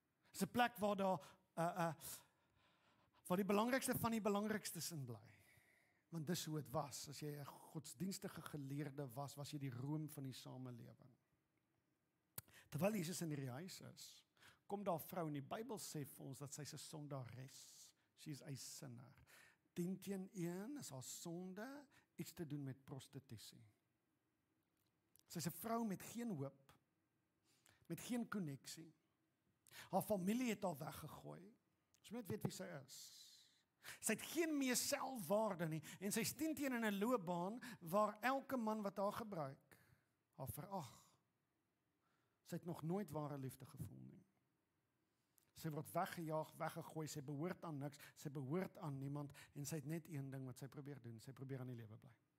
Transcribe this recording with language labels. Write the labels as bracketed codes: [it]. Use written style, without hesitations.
[af] Dis 'n plek waar daar waar die belangrikste van die belangrikstes in bly. Want dis hoe dit was. As jy 'n godsdienstige geleerde was jy die roem van die samelewing. Terwyl Jesus in hierdie huis is, kom daar 'n vrou en die Bybel sê vir ons dat sy's 'n sondares. [en] She's a sinner. [af] 10-1 is haar sonde iets te doen met prostitusie. Sy's 'n vrou met geen hoop, met geen koneksie. Haar familie het haar weggegooi. Ons moet net weet wie sy is. Sy het geen meer selfwaarde nie en sy is 10 in 'n loopbaan waar elke man wat haar gebruik, haar verag. Sy het nog nooit ware liefde gevoel nie. Sy word weggejaag, weggegooi, sy behoort aan niks, sy behoort aan niemand en sy het net een ding wat sy probeer doen, sy probeer aan die lewe bly.